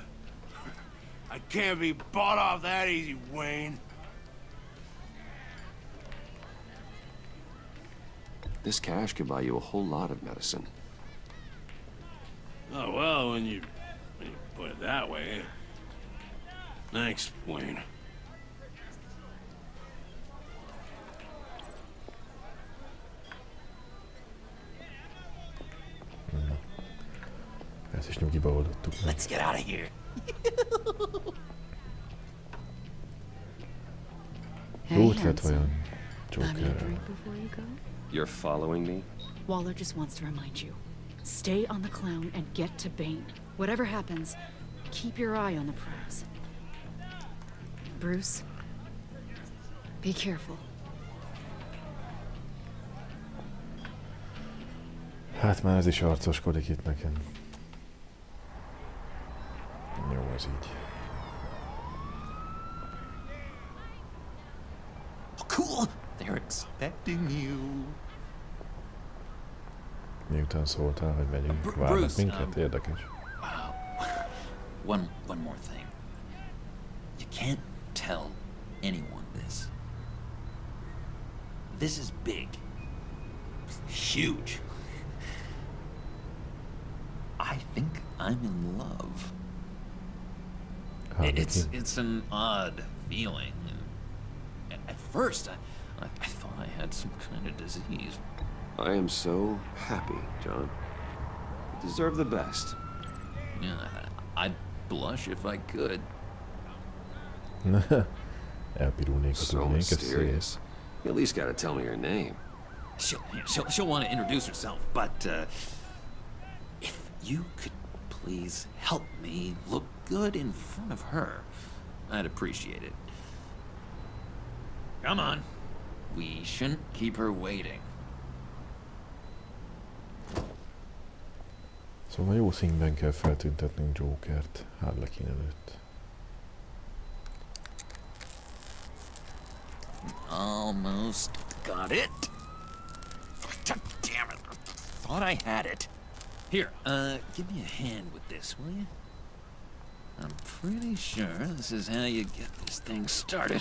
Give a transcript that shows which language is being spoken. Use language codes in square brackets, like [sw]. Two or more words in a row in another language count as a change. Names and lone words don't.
[en] I can't be bought off that easy, Wayne. This cash could buy you a whole lot of medicine. Oh, well, when you put it that way. Thanks, Wayne. [hu] Ezt is nyugiba oldottuk meg. [en] Let's get out of here. [hu] Jó ötlet vajon Jokerrel. [en] You're following me? Waller just wants to remind you. Stay on the clown and get to Bane. Whatever happens, keep your eye on the prize. Bruce, be careful. [hu] Hát már ez is arcoskodik itt nekem. Jó, ez így. [en] Cool! They're expecting you. [hu] Miután szóltál, hogy megyünk, várnak minket? Érdekes. [en] One more thing. You can't tell anyone this. This is big. Huge. I think I'm in love. It's an odd feeling. At first, I thought I had some kind of disease. I am so happy, John. You deserve the best. Yeah, I'd blush if I could. [hu] Elpirulnék, ha [en] So [hu] tudnék, ez [en] mysterious. You at least gotta tell me your name. She'll want to introduce herself, but if you could please help me look good in front of her, I'd appreciate it. Come on. We shouldn't keep her waiting. [hu] Szóval jó színben kell feltüntetnünk Jokert Harlequin előtt. [en] Almost got it. Damn it. Thought I had it. Here, give me a hand with this, will you? I'm pretty sure this is how you get this thing started.